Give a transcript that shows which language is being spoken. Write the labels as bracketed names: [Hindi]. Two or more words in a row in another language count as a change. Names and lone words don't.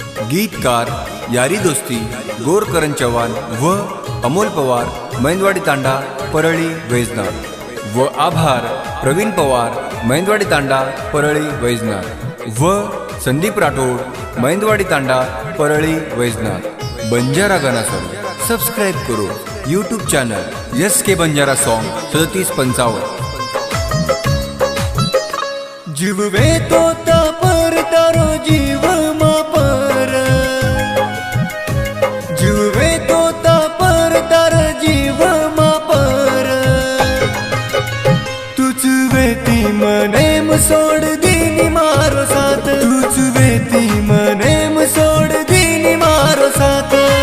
[Marathi] गीतकार यारी दोस्ती गोरकरण चव्हाण व अमोल पवार, मैंदवाडी तांडा, परळी, वैजनाथ व आभार प्रवीण पवार, मैंदवाडी तांडा, परळी, वैजनाथ व संदीप राठोड, मैंदवाडी तांडा, परळी, वैजनाथ। [Hindi] बंजारा गाना सॉन्ग सब्सक्राइब करो यूट्यूब चैनल SK बंजारा सॉन्ग 3755। [Lambadi] जीववे तो पर तारो जीव मापर, जीववे तो पर तार जीव मापर, तुझ वेती मनेम सोड दीनी मारो साथ, तुझ वेती मनेम सोड दीनी मारो साथ।